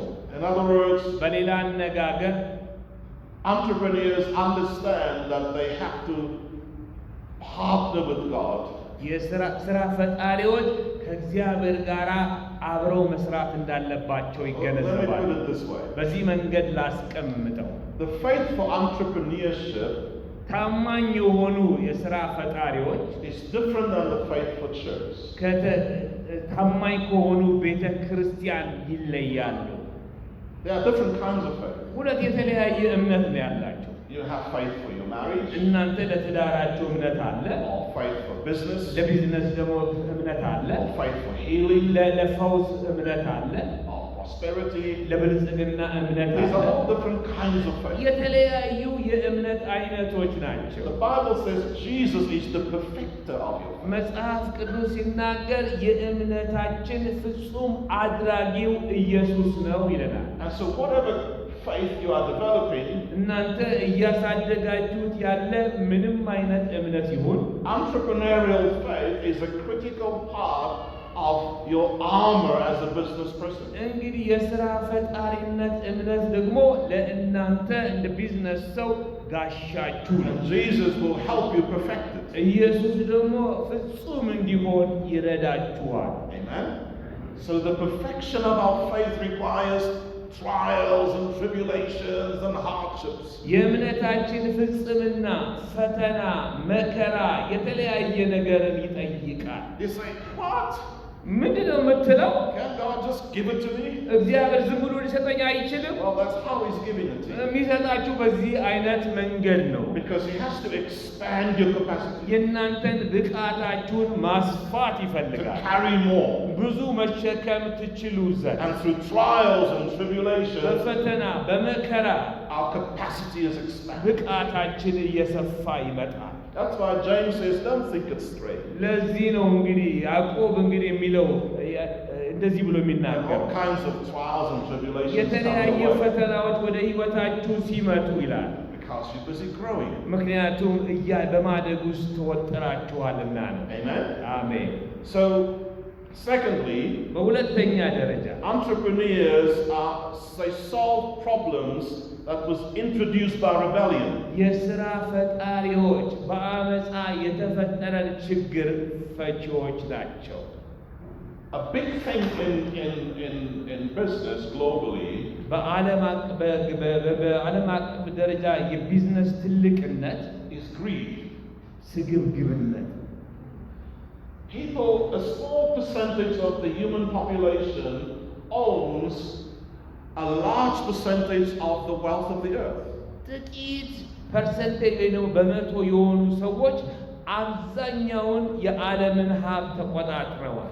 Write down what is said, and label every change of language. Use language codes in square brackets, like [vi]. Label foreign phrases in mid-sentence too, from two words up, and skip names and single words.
[en] In other words, [am] በሌላ አነጋገር [en] entrepreneurs understand that they have to partner with God. [am] የሥራ ፈጣሪዎች ከእግዚአብሔር ጋር አብረው መስራት እንዳለባቸው [en] Let me [am] ይገነዘባሉ። [en] put it this way. [am] በዚህ መንገድ ላስቀምጠው። [en] The faith for entrepreneurship [am] ታማኝ የሆኑ የሥራ ፈጣሪዎች [en] is different than the faith for church. [am] ታማኝ ከሆኑ ቤተ ክርስቲያን ይለያሉ። [en] There are different kinds of faith. [am] ሁለት የተለያየ እምነት ነው ያላቸው። [en] You have faith for your marriage, [am] እናንተ ለትዳራችሁ እምነት አለ፣ [en] or faith for business, [am] ለቢዝነስ ደግሞ እምነት አለ፣ [en] or faith for healing, [am] ለፈውስ እምነት አለ፣ [en] or prosperity. [am] ለብልጽግና እምነት [en] These are [am] አለ። [en] all different kinds of faith. [am] የተለያዩ የእምነት አይነቶች ናቸው። [en] The Bible says Jesus is the perfecter of your faith. [am] መጽሐፍ ቅዱስ ሲናገር የእምነታችን ፍጹም አድራጊው ኢየሱስ ነው ይለናል። [en] And so whatever faith you are developing, [am] እናንተ እያሳደጋችሁት ያለ ምንም አይነት እምነት ይሁን [en] entrepreneurial faith is a critical part of your armor as a business person. [am] እንግዲህ የሥራ ፈጣሪነት እምነት ደግሞ ለእናንተ እንደ ቢዝነስ ሰው ጋሻችሁ ነው። [en] And Jesus will help you perfect it. [am] ኢየሱስ ደግሞ ፍጹም እንዲሆን ይረዳችኋል። [en] Amen. So the perfection of our faith requires trials and tribulations and hardships. [am] የእምነታችን ፍጽምና ፈተና፣ መከራ፣ የተለያየ ነገርን ይጠይቃል። [en] You say, what? [am] ምንድነው የምትለው? [en] Can God just give it to me? [am] እግዚአብሔር ዝም ብሎ ሊሰጠኝ አይችልም? [en] Well, that's how He's giving it to you. [am] የሚሰጣችሁ በዚህ አይነት መንገድ ነው። [en] Because He has to expand your capacity [am] የእናንተን ብቃታችሁን ማስፋት [en] to [am] ይፈልጋል። [en] carry more. [am] ብዙ መሸከም ትችሉ ዘንድ [en] And through trials and tribulations, [am] በፈተና በመከራ [en] our capacity is expanded. [am] ብቃታችን እየሰፋ ይመጣል። [en] That's why James says, don't think it's straight. [am] ለዚህ ነው እንግዲህ ያዕቆብ እንግዲህ የሚለው እንደዚህ ብሎ [en] And [am] የሚናገር [en] all kinds of trials and tribulations come [am] የተለያየ [en] your way [am] ፈተናዎች ወደ ሕይወታችሁ ሲመጡ ይላል። [en] because you're busy growing. [am] ምክንያቱም በማደግ ውስጥ ተወጥራችኋልና ነው። [en] Amen? [am] አሜን። [en] So, secondly, [am] በሁለተኛ ደረጃ [en] entrepreneurs they solve problems that was introduced by rebellion. [am] የሥራ ፈጣሪዎች በአመፃ የተፈጠረን ችግር ፈቺዎች ናቸው። [en] A big thing in business globally [am] በዓለም አቀፍ ደረጃ የቢዝነስ ትልቅነት [en] is greed. [am] ስግብግብነት። [en] People, a small percentage of the human population owns a large percentage of the wealth of the earth. [am] ጥቂት ፐርሰንቴጅ ወይ ደግሞ በመቶ የሆኑ ሰዎች አብዛኛውን የዓለምን ሀብት ተቆጣጥረዋል።